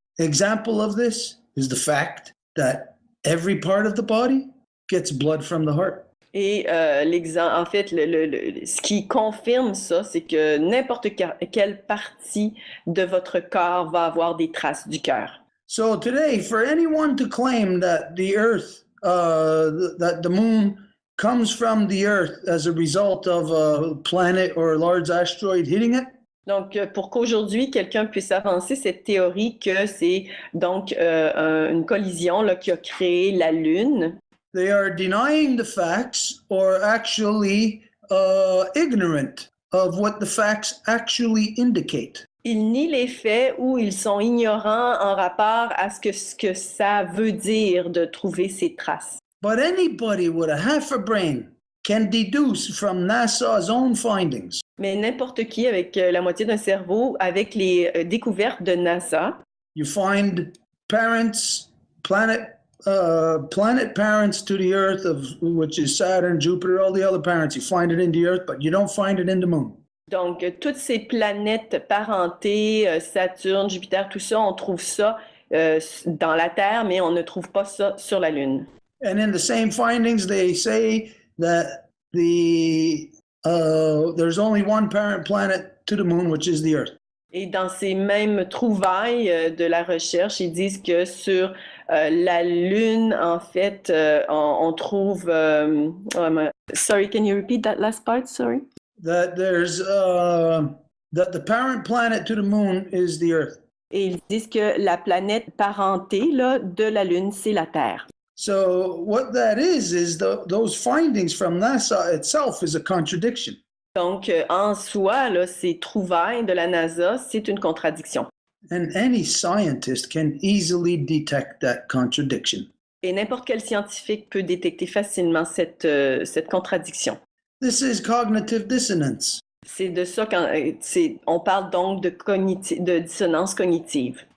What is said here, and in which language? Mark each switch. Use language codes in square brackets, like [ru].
[en] Example of this is the fact that every part of the body gets blood from the heart. [fr] Et en fait, ce qui confirme ça, c'est que n'importe quelle partie de votre corps va avoir des traces du cœur. [en] So today, for anyone to claim that the earth, that the moon comes from the earth as a result of a planet or a large asteroid hitting it, [fr] Donc, pour qu'aujourd'hui, quelqu'un puisse avancer cette théorie que c'est donc une collision là, qui a créé la Lune, [en] they are denying the facts or actually ignorant of what the facts actually indicate. [fr] ils nient les faits ou ils sont ignorants en rapport à ce que ça veut dire de trouver ces traces. [en] But anybody with a half a brain can deduce from NASA's own findings [fr] Mais n'importe qui avec la moitié d'un cerveau, avec les découvertes de NASA, [en] you find parents, planet parents to the Earth, which is Saturn, Jupiter, all the other parents. You find it in the Earth, but you don't find it in the moon. [fr] donc toutes ces planètes parentées, Saturne, Jupiter, tout ça, on trouve ça dans la Terre, mais on ne trouve pas ça sur la Lune. [en] And in the same findings, they say that there's only one parent planet to the moon, which is the Earth. [fr] Et dans ces mêmes trouvailles de la recherche, ils disent que sur la Lune, en fait, on trouve... [en] sorry, can you repeat that last part? Sorry. That there's that the parent planet to the moon is the Earth. [fr] Et ils disent que la planète parentée là, de la Lune, c'est la Terre. [en] So what that is those findings from NASA itself is a contradiction. [fr] Donc, en soi, là, ces trouvailles de la NASA, c'est une contradiction. [en] And any scientist can easily detect that contradiction. [fr] Et n'importe quel scientifique peut détecter facilement cette contradiction. [en] This is cognitive dissonance. [fr] C'est de ça on parle donc de dissonance cognitive.